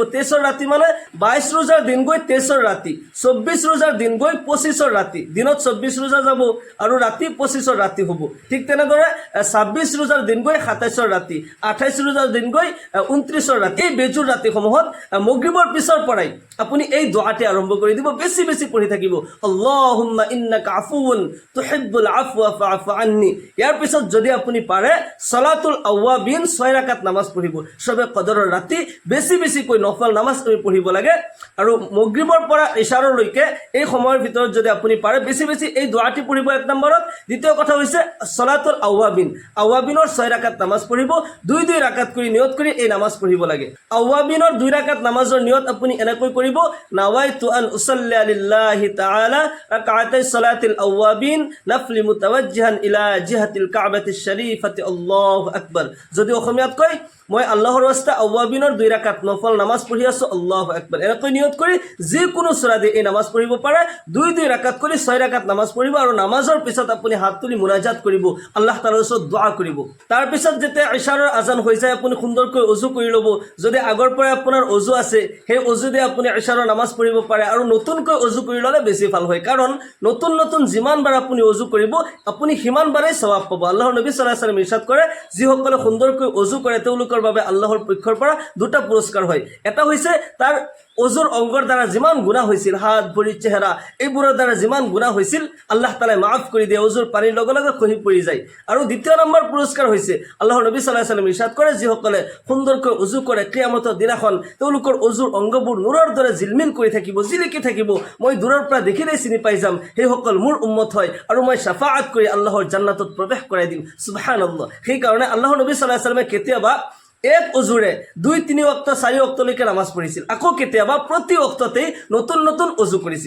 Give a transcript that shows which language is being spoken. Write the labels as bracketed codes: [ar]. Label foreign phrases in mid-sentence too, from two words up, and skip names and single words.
[as] 23 ৰাতি মানে 22 ৰোজাৰ দিন গৈ 23 ৰাতি, 24 ৰোজাৰ দিন গৈ 25 ৰাতি, দিনত 24 ৰোজা যাব আৰু ৰাতি 25 ৰাতি হ'ব। ঠিক তেনেদৰে 26 ৰোজাৰ দিন গৈ 27 ৰাতি, 28 ৰোজাৰ দিন গৈ 29 ৰাতি। এই বেজুৰ ৰাতিসমূহত মাগৰিবৰ পিছৰ পৰাই আপুনি এই দোৱাটি আৰম্ভ কৰি দিব, বেছি বেছি পঢ়ি থাকিব, [ar] اللهم إنك عفو تحب العفو فاعف عني. [as] ইয়াৰ পিছত যদি আপুনি পাৰে [ar] صلاة الأوابين [as] 6 ৰাকাত নামাজ পঢ়িব। সবে কদৰৰ ৰাতি বেছি বেছিকৈ নফল নামাজ আমি পঢ়িব লাগে, আৰু মাগৰিবৰ পৰা ইশাৰলৈকে এই সময়ৰ ভিতৰত যদি আপুনি পাৰে বেছি বেছি এই দোৱাটি পঢ়িব 1 নম্বৰত। দ্বিতীয় কথা হৈছে [ar] صلاة الأوابين, [as] আওয়াবিনৰ 6 ৰাকাত নামাজ পঢ়িব, 2 ৰাকাত কৰি নিয়ত কৰি এই নামাজ পঢ়িব লাগে। আওয়াবিনৰ 2 ৰাকাত নামাজৰ নিয়ত আপুনি এনেকৈ কৰিব, [ar] نويت أن أصلي لله تعالى ركعتي صلاة الأوابين نفلا متوجها إلى جهة الكعبة الشريفة الله أكبر. [as] যদি অসমীয়াত কয়, মই আল্লাহৰ ৰাস্তা আওয়াবিনৰ 2 ৰাকাত নফল নামাজ পঢ়ি আছো, [ar] الله أكبر, [as] এনেকৈ নিয়ত কৰি যিকোনো সূৰা দি এই নামাজ পঢ়িব পাৰে। 2 ৰাকাত কৰি 6 ৰাকাত নামাজ পঢ়িব, আৰু নামাজৰ পিছত আপুনি হাত তুলি মুনাজাত কৰিব, আল্লাহ তাআলাৰ ওচৰত দোয়া কৰিব। তাৰ পিছত যেতিয়া ইশাৰৰ আজান হৈ যায় আপুনি সুন্দৰকৈ অজু কৰি ল'ব। যদি আগৰ পৰাই আপোনাৰ অজু আছে, সেই অজু দি আপুনি ইশাৰৰ নামাজ পঢ়িব পাৰে, আৰু নতুনকৈ অজু কৰি ল'লে বেছি ভাল হয়, কাৰণ নতুন নতুন যিমানবাৰ আপুনি অজু কৰিব আপুনি সিমানবাৰেই সওয়াব পাব। আল্লাহৰ নবী [ar] صلى الله عليه وسلم [as] ইৰশাদ কৰে, যিসকলে সুন্দৰকৈ অজু কৰে তেওঁলোকৰ বাবে আল্লাহৰ পক্ষৰ পৰা 2টা পুৰস্কাৰ হয়। এটা হৈছে তাৰ অজুৰ অংগৰ দ্বাৰা যিমান গুনাহ হৈছিল, হাত ভৰি চেহাৰা এইবোৰৰ দ্বাৰা যিমান গুনাহ হৈছিল আল্লাহ তাআলাই মাফ কৰি দিয়ে, অজুৰ পানীৰ লগে লগে খহি পৰি যায়। আৰু দ্বিতীয় নম্বৰ পুৰস্কাৰ হৈছে আল্লাহৰ নবী [ar] صلى الله عليه وسلم [as] ইৰশাদ কৰে, যিসকলে সুন্দৰকৈ অজু কৰে কিয়ামতৰ দিনাখন তেওঁলোকৰ অজুৰ অংগবোৰ নূৰৰ দৰে জিলমিল কৰি থাকিব, জিলিকি থাকিব, মই দূৰৰ পৰা দেখিলেই চিনি পাই যাম, সেইসকল মোৰ উম্মত হয়, আৰু মই শাফাআত কৰি আল্লাহৰ জান্নাতত প্ৰৱেশ কৰাই দিম। [ar] سبحان الله. [as] সেইকাৰণে আল্লাহৰ নবী [ar] صلى الله عليه وسلم-ে [as] কেতিয়াবা এক অজুৰে 2-3 ওয়াক্ত 4 ওয়াক্তলৈকে নামাজ পঢ়িছিল, আকৌ কেতিয়াবা প্ৰতি ওয়াক্ততেই নতুন নতুন অজু কৰিছিল।